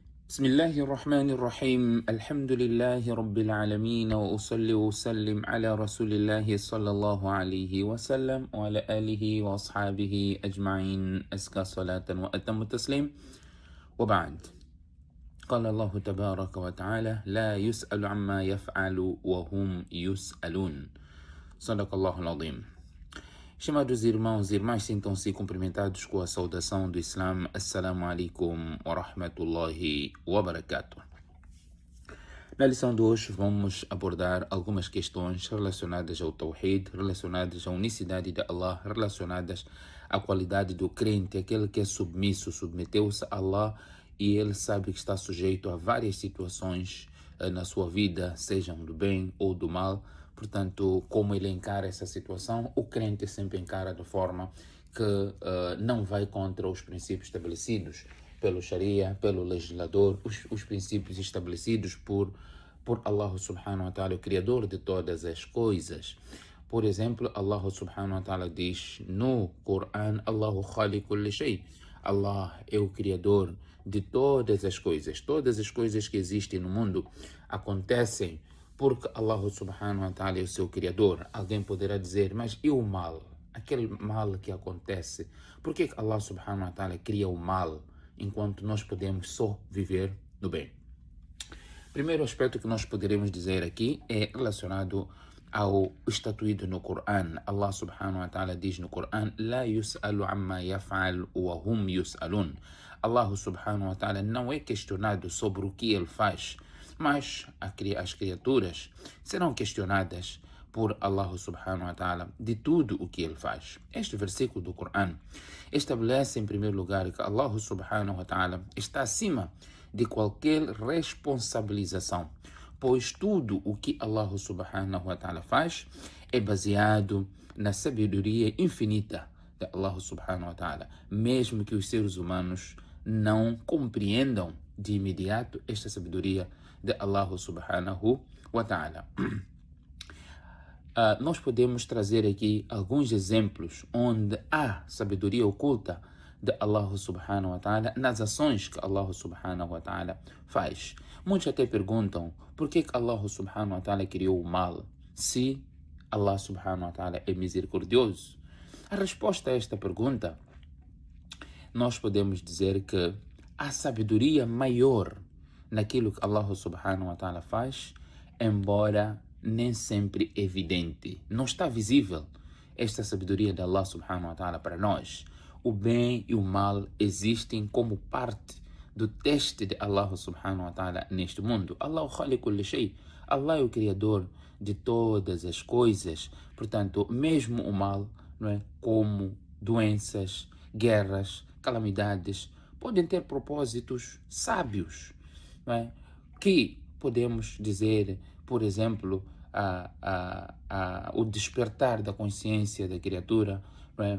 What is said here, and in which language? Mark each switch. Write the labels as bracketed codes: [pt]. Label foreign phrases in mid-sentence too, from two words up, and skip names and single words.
[ar] بسم الله الرحمن الرحيم الحمد لله رب العالمين وأصلي وأسلم على رسول الله صلى الله عليه وسلم وعلى آله وأصحابه أجمعين أزكى صلاة وأتم التسليم وبعد. قال الله تبارك وتعالى لا يسأل عما يفعل وهم يسألون. صدق الله العظيم. [pt] Chamados irmãos e irmãs, sintam-se cumprimentados com a saudação do Islã. [ar] السلام عليكم ورحمة الله وبركاته. [pt] Na lição de hoje vamos abordar algumas questões relacionadas ao Tawhid, relacionadas à unicidade de Allah, relacionadas à qualidade do crente, aquele que é submisso, submeteu-se a Allah e ele sabe que está sujeito a várias situações na sua vida, sejam do bem ou do mal. Portanto, como ele encara essa situação, o crente sempre encara de forma que não vai contra os princípios estabelecidos pelo Sharia, pelo legislador, os princípios estabelecidos por Allah [ar] سبحانه وتعالى, [pt] o Criador de todas as coisas. Por exemplo, Allah [ar] سبحانه وتعالى [pt] diz no Coran, [ar] الله خالق كل شيء. [pt] Allah é o Criador de todas as coisas. Todas as coisas que existem no mundo acontecem porque Allah [ar] سبحانه وتعالى [pt] é o seu Criador. Alguém poderá dizer, mas e o mal? Aquele mal que acontece, por que Allah [ar] سبحانه وتعالى [pt] cria o mal enquanto nós podemos só viver no bem? Primeiro aspecto que nós poderemos dizer aqui é relacionado ao estatuído no Coran. Allah [ar] سبحانه وتعالى [pt] diz no Coran, [ar] لا يسأل عما يفعل وهم يسألون. [pt] Allah [ar] سبحانه وتعالى [pt] não é questionado sobre o que ele faz, mas as criaturas serão questionadas por Allah [ar] سبحانه وتعالى [pt] de tudo o que ele faz. Este versículo do Coran estabelece em primeiro lugar que Allah [ar] سبحانه وتعالى [pt] está acima de qualquer responsabilização, pois tudo o que Allah [ar] سبحانه وتعالى [pt] faz é baseado na sabedoria infinita de Allah [ar] سبحانه وتعالى, [pt] mesmo que os seres humanos não compreendam de imediato esta sabedoria de Allah [ar] سبحانه وتعالى. [pt] Nós podemos trazer aqui alguns exemplos onde há sabedoria oculta de Allah [ar] سبحانه وتعالى [pt] nas ações que Allah [ar] سبحانه وتعالى [pt] faz. Muitos até perguntam por que Allah [ar] سبحانه وتعالى [pt] criou o mal se Allah [ar] سبحانه وتعالى [pt] é misericordioso. A resposta a esta pergunta, nós podemos dizer que há sabedoria maior naquilo que Allah [ar] سبحانه وتعالى [pt] faz, embora nem sempre evidente. Não está visível esta sabedoria de Allah [ar] سبحانه وتعالى [pt] para nós. O bem e o mal existem como parte do teste de Allah [ar] سبحانه وتعالى [pt] neste mundo. [ar] الله خالق كل شيء. [pt] Allah é o Criador de todas as coisas. Portanto, mesmo o mal, não é, como doenças, guerras, calamidades, podem ter propósitos sábios, não é? Que podemos dizer, por exemplo, o despertar da consciência da criatura, não é?